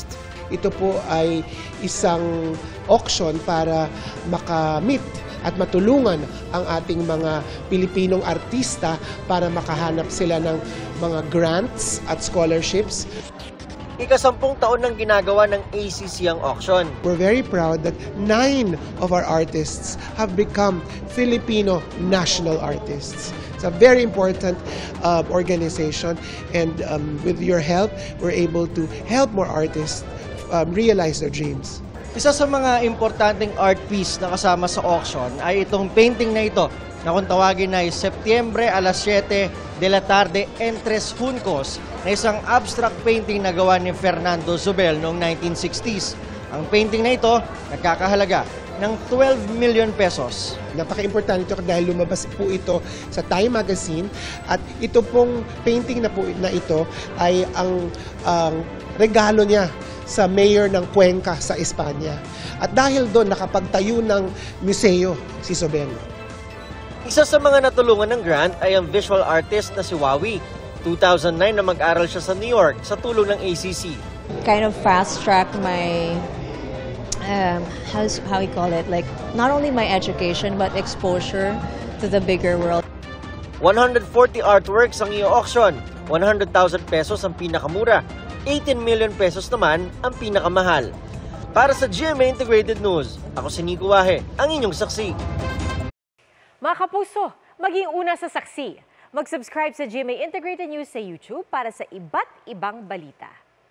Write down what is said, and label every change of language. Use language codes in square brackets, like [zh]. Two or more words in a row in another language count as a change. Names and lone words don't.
[tl] Ito po ay isang auction para makamit at matulungan ang ating mga Pilipinong artista para makahanap sila ng mga grants at scholarships. Ika-10 taon nang ginagawa ng ACC ang auction. [en] We're very proud that 9 of our artists have become Filipino national artists. It's a very important organization, and with your help, we're able to help more artists realize their dreams. [tl] Isa sa mga importanteng art piece na kasama sa auction ay itong painting na ito na kung tawagin ay Setyembre alas 7 de la tarde en Tres Juncos, na isang [en] abstract painting [tl] na gawa ni Fernando Zubel noong 1960s. Ang painting na ito nagkakahalaga ng 12 million pesos. Napaka-importante ito dahil lumabas po ito sa Time Magazine, at ito pong painting na ito ay ang regalo niya sa mayor ng Cuenca sa Espanya. At dahil doon nakapagtayo ng museo si Zubel. Isa sa mga natulungan ng grant ay ang visual artist na si Wawi. 2009 na mag-aral siya sa New York sa tulong ng ACC. [en] Kind of fast-track my, how you call it, like not only my education but exposure to the bigger world. [tl] 140 artworks ang i-auction, 100,000 pesos ang pinakamura, 18 million pesos naman ang pinakamahal. Para sa GMA Integrated News, ako si Nico Wahe, ang inyong saksi. Mga kapuso, maging una sa saksi. Mag-subscribe sa GMA Integrated News sa YouTube para sa iba't ibang balita.